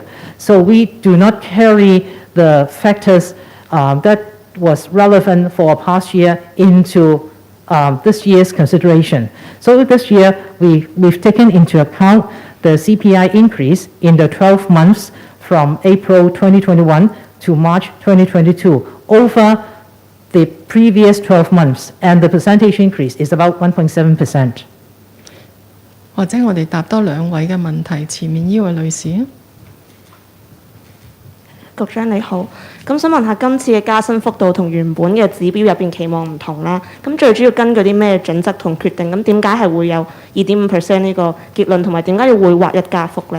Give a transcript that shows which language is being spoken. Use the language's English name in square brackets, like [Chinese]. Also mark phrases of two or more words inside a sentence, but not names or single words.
[English] So we do not carry the factors that was relevant for a past year into this year's consideration. So this year we've taken into account the CPI increase in the 12 months from April 2021 to March 2022 over the previous 12 months, and the percentage increase is about 1.7%. [Cantonese] 或者我哋答多兩位嘅問題，前面呢位女士。局長你好，咁想問下今次嘅加薪幅度同原本嘅指標入邊期望唔同啦，咁最主要根據啲咩準則同決定？咁點解係會有2.5% 呢個結論，同埋點解要會劃一加幅呢？